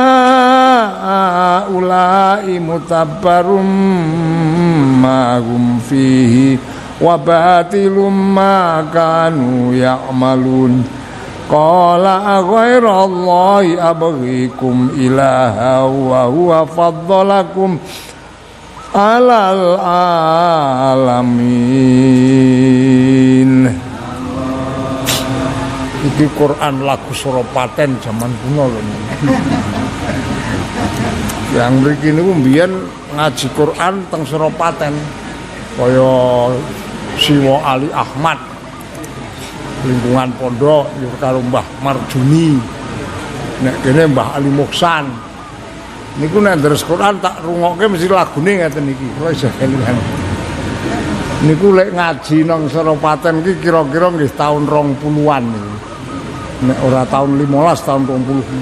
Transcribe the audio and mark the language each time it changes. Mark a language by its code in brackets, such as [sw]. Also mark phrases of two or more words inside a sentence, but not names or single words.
[ar] هؤلاء متبر ما هم فيه وباطل ما كانوا يعملون قال أغير الله أبغيكم إلها وهو فضلكم على العالمين. [jv] Iki Quran lagu Surapaten zaman kuno lho. Yang mriki niku mbiyen ngaji Quran teng Surapaten kaya Siwa Ali Ahmad lingkungan pondok karo Mbah Marjuni nek kene Mbah Ali Muksan niku nek deres Quran tak rungokke mesti lagune ngeten iki kula iso kelingan niku lek ngaji nang Surapaten iki kira-kira nggih taun 20-an niku nek ora taun 15 taun 20